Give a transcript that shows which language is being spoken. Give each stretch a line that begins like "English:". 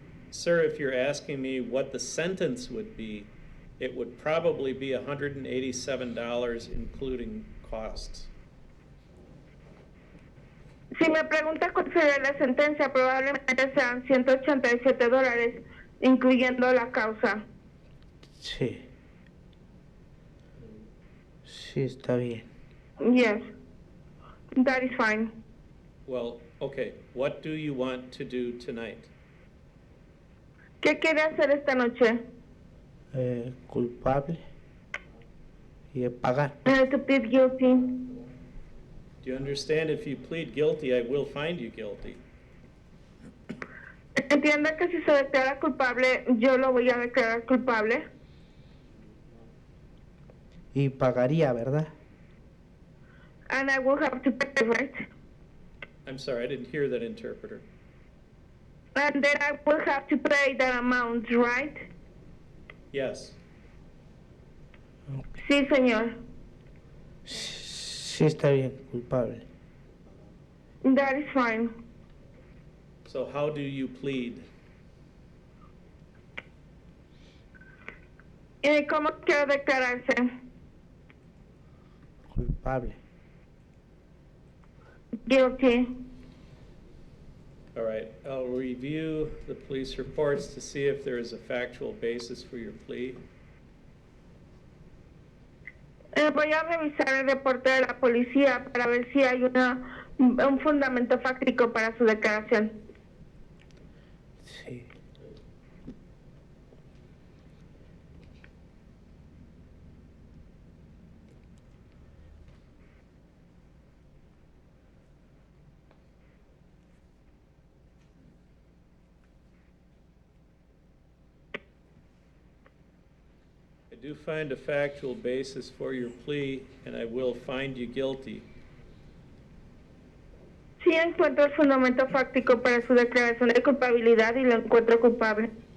English: Sir, if you're asking me what the sentence would be, it would probably be $187, including costs.
Spanish: Si me pregunta cuál sería la sentencia, probablemente sean $187, incluyendo la causa. Sí. Sí, está bien.
English: Yes, that is fine. Well, okay, what do you want to do tonight?
Spanish: ¿Qué quiere hacer esta noche? Culpable y pagar.
English: To plead guilty. Do you understand if you plead guilty, I will find you guilty?
Spanish: Entienda que si se declara culpable, yo lo voy a declarar culpable. Y pagaría, ¿verdad?
English: And I will have to pay, right? I'm sorry, I didn't hear that interpreter. And then I will have to pay that amount, right? Yes.
Spanish: Sí, señor. Sí, está bien, culpable.
English: That is fine. So how do you plead?
Spanish: ¿Cómo quiero declararse? Culpable.
English: Guilty. All right, I'll review the police reports to see if there is a factual basis for your plea.
Spanish: Voy a revisar el reporte de la policía para ver si hay un fundamento fáctico para su declaración. Sí.
English: I do find a factual basis for your plea, and I will find you guilty.
Spanish: Sí encuentro el fundamento fáctico para su declaración de culpabilidad y lo encuentro culpable.